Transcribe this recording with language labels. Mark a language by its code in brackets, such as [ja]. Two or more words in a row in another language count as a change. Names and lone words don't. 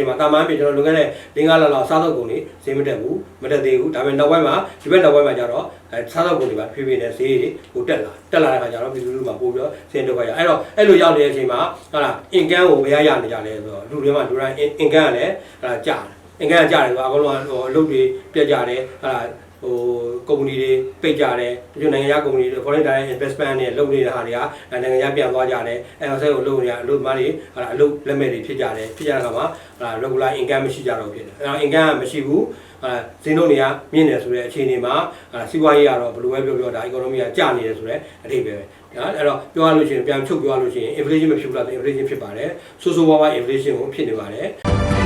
[my] ချိန်မှာတာမန်ဖြစ်ကျွန်တော်လွန်ခဲ့တဲ့5 လလောက်စားသောက်ကုန်တွေဈေးမတက်ဘူးမတက်သေးဘူးဒါပေမဲ့နောက်ပိုင်းမှာဒီဘက်နောက်ပိုင်းမှာကျတော့စားသောက်ကုန်တွေပါဖြည်းဖြည်းနဲ့ဈေးတွေကိုတက်လာတဲ့အခါကျတော့ပြည်သူလူထုမှာပို့ပြီး တော့ဈေးတက်ခွင့်ရအဲ့တော့အဲ့လိုရောက်နေတဲ့အချိန်မှာဟာလား income ကိုဘယ်ရနေကြလဲဆိုတော့လူတွေမှာလူတိုင်း income ကလည်းဟာလားကျတယ် income ကျတယ်ဆိုတော့အကုန်လုံးအလုပ်တွေပြတ်ကြတယ်ဟာလားကုမ္ပဏီတွေပိတ်ကြတယ်တချို့နိုင်ငံခြားကုမ္ပဏီတွေ [en] foreign direct investment [my] နဲ့လုပ်နေတဲ့ဟာတွေကနိုင်ငံခြားပြန်သွားကြတယ်အဲဆက်ကိုလုပ်နေရအလုပ်သမားတွေဟာအလုပ်လက်မဲ့တွေဖြစ်ကြတဲ့အခါမှာဟာ [en] regular income [my] မရှိကြတော့ဖြစ်တယ်အဲတော့ income မရှိဘူးဈေးနှုန်းတွေကမြင့်နေဆိုတဲ့အခြေအနေမှာစီးပွားရေးကတော့ဘယ်လိုပဲပြောဒါ economy ကကျနေတယ်ဆိုတဲ့အထိပ္ပယ်ပဲနော်အဲ့တော့ပြောရလို့ရှိရင်ပြန်ချုပ်ပြောရလို့ရှိရင် inflation မဖြစ်ဘူးလား inflation ဖြစ်ပါတယ်ဆိုးဆိုးဝါးဝါ inflation ကိုဖြစ်နေပါတယ်